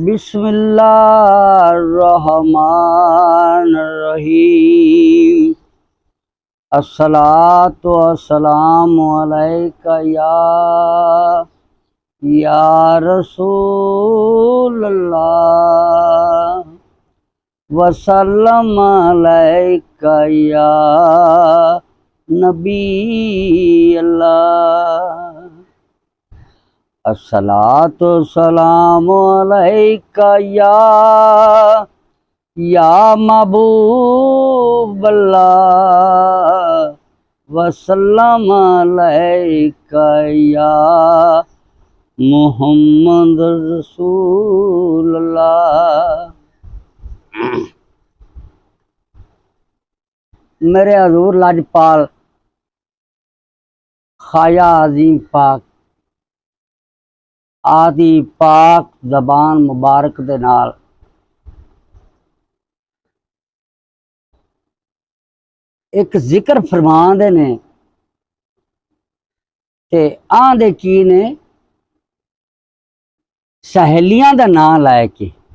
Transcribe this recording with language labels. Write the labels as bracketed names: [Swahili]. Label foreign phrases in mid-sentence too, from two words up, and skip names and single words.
[Arabic] بسم الله الرحمن الرحيم. الصلاة والسلام عليك يا رسول الله وسلم عليك يا نبي الله. الصلاة سلام عليك يا حبيب الله وسلم عليك يا محمد رسول الله. [Punjabi] میرے حضور لجپال خواجہ عظیم پاک آدی پاک زبان مبارک دے نال اک ذکر فرماندے نے تے آندے کی نے سہیلیاں دا ناں لے کے